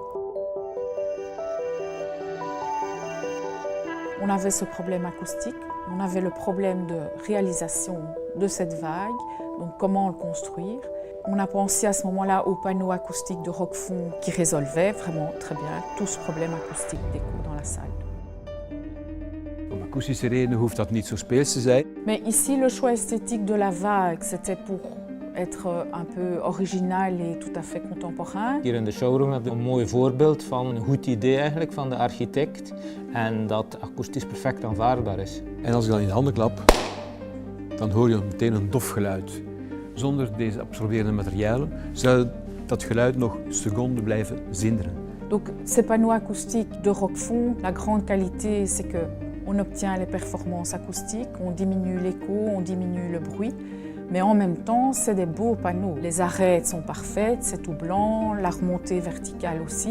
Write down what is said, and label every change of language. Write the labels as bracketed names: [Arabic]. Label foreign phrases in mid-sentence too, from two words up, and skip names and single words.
[French] On avait ce problème acoustique, on avait le problème de réalisation de cette vague, donc comment le construire. On a pensé à ce moment-là aux panneaux acoustiques de Roquefort qui résolvaient vraiment très bien tout ce problème acoustique d'écho dans la salle. [Dutch] Om akoestische redenen hoeft dat niet zo speels te zijn. [French] Mais ici, le choix esthétique de la vague, c'était pour être un peu original et tout à fait contemporain. [Dutch] Hier in de showroom heb je een mooi voorbeeld van een goed idee eigenlijk van de architect en dat akoestisch perfect aanvaardbaar is. En als ik dan in de handen klap, dan hoor je meteen een dof geluid. Zonder deze absorberende materialen zou dat geluid nog seconden blijven zinderen. [French] Donc ces panneaux acoustiques de Roquefort, la grande qualité c'est que on obtient les performances acoustiques, on diminue l'écho, on diminue le bruit, mais en même temps, c'est des beaux panneaux. Les arêtes sont parfaites, c'est tout blanc, la remontée verticale aussi.